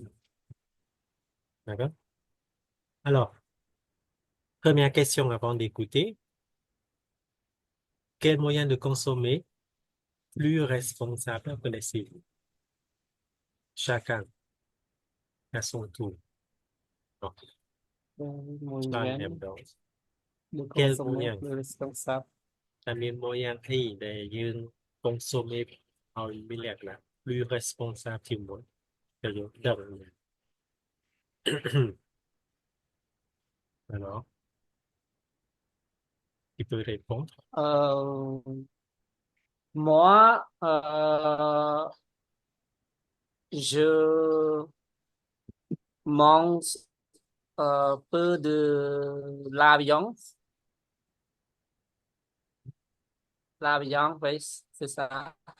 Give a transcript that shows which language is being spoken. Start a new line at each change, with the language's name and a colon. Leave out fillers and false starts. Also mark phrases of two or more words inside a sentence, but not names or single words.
French: D'accord? Alors, première question avant d'écouter. Quel moyen de consommer plus responsable connaissez-vous? Chacun à son tour. Donc,
Khmer: មួយ
French: Charles
Khmer: មែន
French: Hebdo. de quel consommer moyen plus responsable.
Khmer: តែមានមួយយ៉ាងអីដែលយើង consommer ឲ្យមានលក្ខណៈ
French: plus responsable
Khmer: ជាងមុនដែលយើងដឹង
French: alors tu peux répondre Euh, moi, je mange peu de la viande, oui, c'est ça.